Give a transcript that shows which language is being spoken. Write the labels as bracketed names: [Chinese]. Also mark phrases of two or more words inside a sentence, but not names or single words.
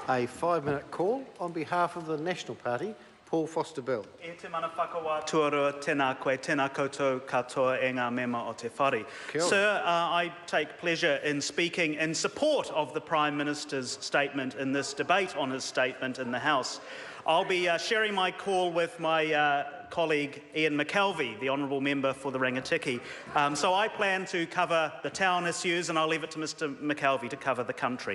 [English] A 5-minute call on behalf of the National Party. Paul Foster-Bell. [Māori] E te mana whakawā tuarua tēnā koe, tēnā koutou katoa e ngā mema o te whare. [English] Sir, I take pleasure in speaking in support of the Prime Minister's statement in this debate on his statement in the House. I'll be sharing my call with my colleague Ian McKelvey, the Honourable Member for the Rangitikei. So I plan to cover the town issues and I'll leave it to Mr McKelvey to cover the country.